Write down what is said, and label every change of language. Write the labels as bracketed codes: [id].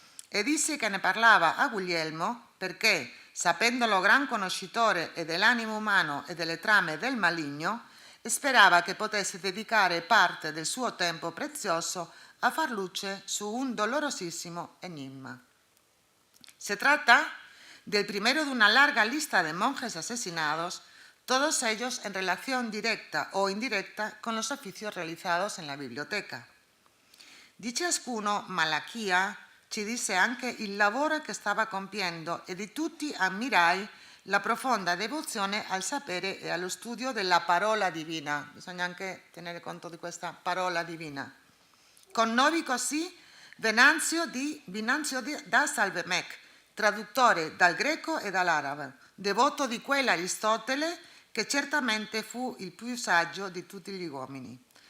[it] E disse che ne parlava a Guglielmo perché, sapendolo gran conoscitore e dell'animo umano e delle trame del maligno, sperava che potesse dedicare parte del suo tempo prezioso a far luce su un dolorosissimo enigma. [es] Se trata del primero de una larga lista de monjes asesinados, todos ellos en relación directa o indirecta con los oficios realizados en la biblioteca. [it] Di ciascuno Malachia ci disse anche il lavoro che stava compiendo e di tutti ammirai la profonda devozione al sapere e allo studio della parola divina. Bisogna anche tenere conto di questa parola divina. Connovi così Venanzio da Salvemec, traduttore dal greco e dall'arabo, devoto di quell'Aristotele che certamente fu il più saggio di tutti gli uomini.